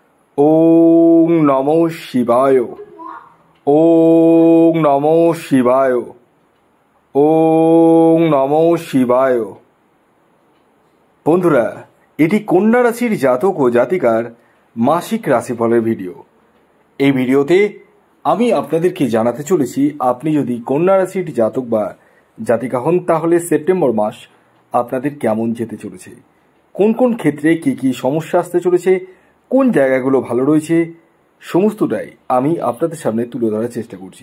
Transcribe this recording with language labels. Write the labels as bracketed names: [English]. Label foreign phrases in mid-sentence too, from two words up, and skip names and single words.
[Sanskrit] ওং নমো শিবায়। ওং নমো শিবায়। ওং নমো শিবায়। [Bangla] বন্ধুরা, এটি কন্যা রাশির জাতক ও জাতিকার মাসিক রাশিফলের ভিডিও। এই ভিডিওতে আমি আপনাদেরকে জানাতে চলেছি, আপনি যদি কন্যা রাশির জাতক বা জাতিকা হন তাহলে সেপ্টেম্বর মাস আপনাদের কেমন যেতে চলেছে, কোন কোন ক্ষেত্রে কী কী সমস্যা আসতে চলেছে, কোন জায়গাগুলো ভালো রয়েছে, সমস্তটাই আমি আপনাদের সামনে তুলে ধরার চেষ্টা করছি।